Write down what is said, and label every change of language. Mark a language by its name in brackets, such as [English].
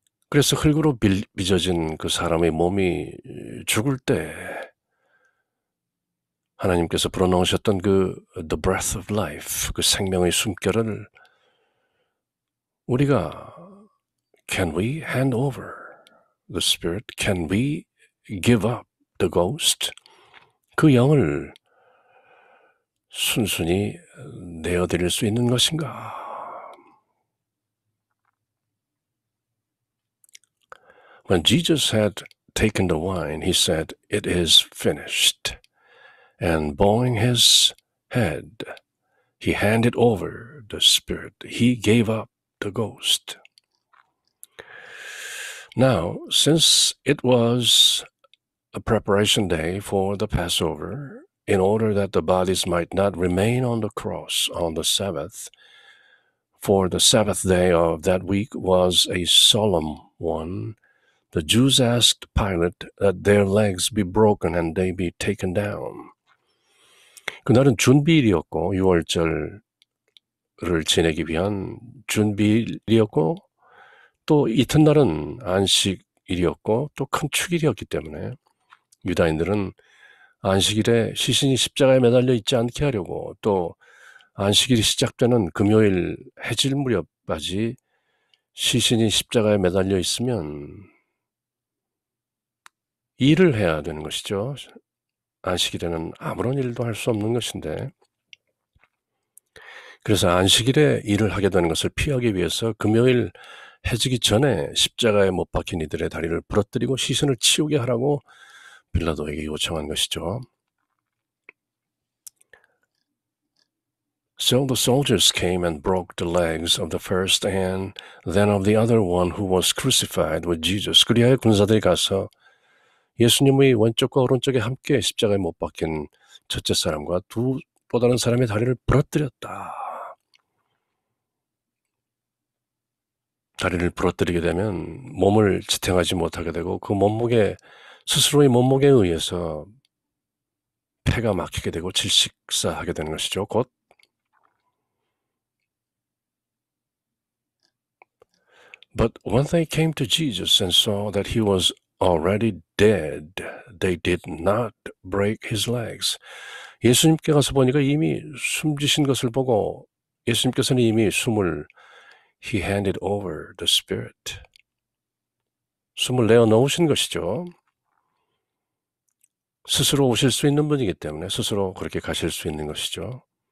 [Korean] 그래서 흙으로 빚어진 그 사람의 몸이 죽을 때 하나님께서 불어넣으셨던 그 [English] the breath of life, [Korean] 그 생명의 숨결을 우리가 [English] can we hand over the spirit? Can we give up the ghost? [Korean] 그 영을 순순히 내어드릴 수 있는 것인가? [English] When Jesus had taken the wine, he said, "It is finished." And bowing his head, he handed over the spirit. He gave up the ghost. Now, since it was a preparation day for the Passover, in order that the bodies might not remain on the cross on the Sabbath, for the Sabbath day of that week was a solemn one, the Jews asked Pilate that their legs be broken and they be taken down. [Korean] 그날은 준비일이었고 6월절을 지내기 위한 준비일이었고 또 이튿날은 안식일이었고 또 큰 축일이었기 때문에 유다인들은 안식일에 시신이 십자가에 매달려 있지 않게 하려고 또 안식일이 시작되는 금요일 해질 무렵까지 시신이 십자가에 매달려 있으면 일을 해야 되는 것이죠. 안식일에는 아무런 일도 할 수 없는 것인데 그래서 안식일에 일을 하게 되는 것을 피하기 위해서 금요일 해지기 전에 십자가에 못 박힌 이들의 다리를 부러뜨리고 시신을 치우게 하라고 빌라도에게 요청한 것이죠. [English] So the soldiers came and broke the legs of the first and then of the other one who was crucified with Jesus. [Korean] 그리하여 군사들이 가서 예수님의 왼쪽과 오른쪽에 함께 십자가에 못 박힌 첫째 사람과 또 다른 사람의 다리를 부러뜨렸다. 다리를 부러뜨리게 되면 몸을 지탱하지 못하게 되고 그 몸무게, 스스로의 몸무게에 의해서 폐가 막히게 되고 질식사하게 되는 것이죠. 곧 [English] But when they came to Jesus and saw that he was already dead, they did not break his legs. [Korean] 예수님께 가서 보니까 이미 숨지신 것을 보고 예수님께서는 이미 숨을 [English] He handed over the spirit. [Korean] 숨을 내어놓으신 것이죠. 스스로 오실 수 있는 분이기 때문에 스스로 그렇게 가실 수 있는 것이죠.